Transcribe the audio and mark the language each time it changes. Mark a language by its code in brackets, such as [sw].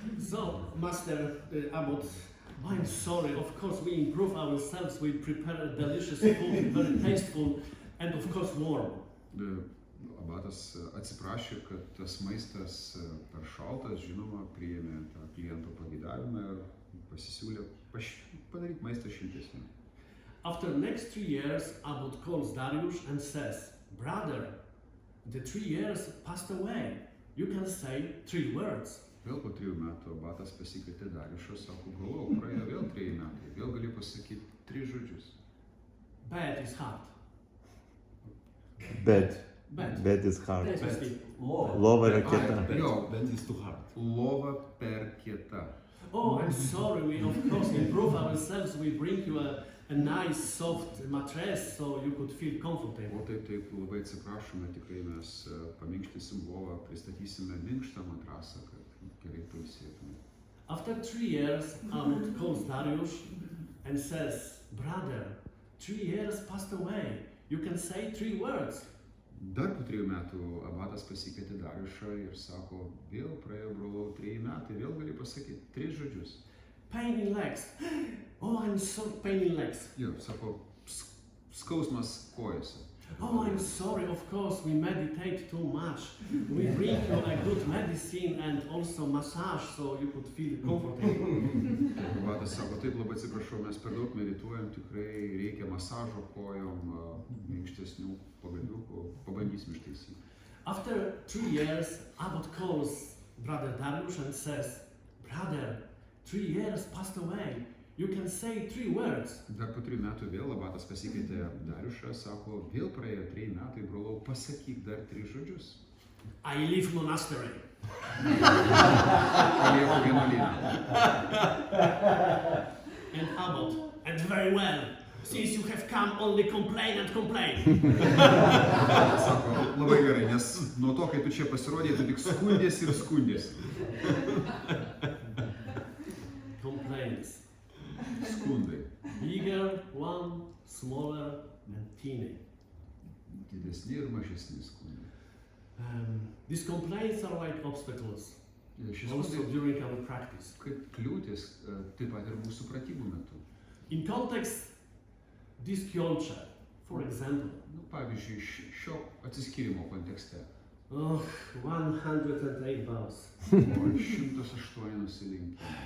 [en] So, Master Abbot, I'm sorry, of course we improve ourselves, we prepare a delicious food, very tasteful, and of course warm. [lt] Abatas atsiprašė, kad tas maistas per šaltas, žinoma, priėmė tą kliento pageidavimą ir pasisiūlė padaryti maistą šiltesnį. [en] After next 3 years, Abbot calls Darius and says, brother, the 3 years passed away, you can say 3 words. [lt] Vėl po 3 metų abatas pasikvietė Dariušą, sako, brolau, praėjo vėl 3 metai, vėl gali pasakyti 3 žodžius. [en] Bed is hard. Bed. Bed. Bed is hard. Bed. [lt] Lova yra kieta. Jo, [en] Bed is too hard. [lt] lova per kieta. [en] Oh, I'm sorry, we of course improve ourselves, we bring you a nice soft mattress so you could feel comfortable. [lt] O taip, labai atsiprašome, tikrai mes paminkštysim lovą, pristatysime minkštą matrasą, kad gerai pailsėtume. [en] After 3 years, Abbot calls Darius and says, brother, 3 years passed away, you can say 3 words. [lt] Dar po 3 metų abatas pasikvietė Dariušą ir sako, vėl praėjo, brolau, 3 metai, vėl gali pasakyti 3 žodžius. [en] Pain in legs. Oh, I'm sorry, pain in legs. [lt] Jo, sako, skausmas kojose. [en] Oh, I'm sorry, of course, we meditate too much. We bring you a good medicine and also massage so you could feel comfortable. [lt] Abatas sako, taip, labai atsiprašau, mes per daug medituojam, tikrai reikia masažo kojom, minkštesnių pagaliukų, pabandysim ištaisyti. [en] After 3 years, Abbot calls brother Darius and says, brother, 3 years passed away, you can say 3 words. [lt] Dar po 3 metų vėl abatas pasikvietė Dariušą, sako, vėl praėjo 3 metai, brolau, pasakyk dar 3 žodžius. [en] I leave monastery. [lt] Palieku vienuolyną. [en] And Abbot, and very well, since you have come, only complain and complain. [lt] Sako, labai gerai, nes nuo to, kai tu čia pasirodė, tu tik skundėsi ir skundėsi. [en] Complaints. [lt] Skundai. [en] Bigger one, smaller and teeny. [lt] Didesni ir mažesni skundai. [en] These complaints are like obstacles, [lt] Šis [en] also [lt] skundai [en] during our practice. [lt] kaip kliūtis, taip pat ir mūsų pratybų metu. [en] In context, this culture, for example, [lt] Pavyzdžiui, šio atsiskyrimo kontekste. [en] oh, 108 vows, [lt] O 108 nusilenkimai.